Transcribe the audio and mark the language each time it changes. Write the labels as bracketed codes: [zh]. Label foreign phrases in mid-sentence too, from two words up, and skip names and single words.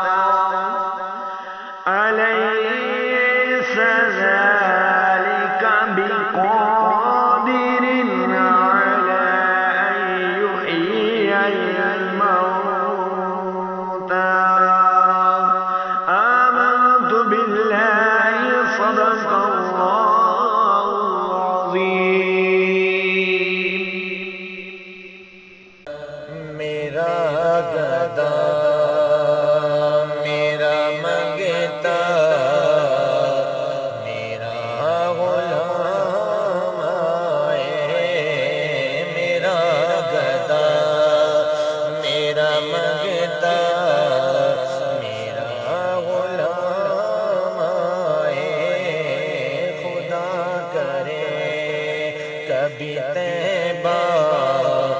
[ar] أليس ذلك بقادر على أن يحيي الموتى آمنت بالله صدق الله العظيم [ur] میرا گدا میرا منگتا میرا غلام آئے میرا گدا میرا منگتا میرا غلام آئے خدا کرے کبھی طیبہ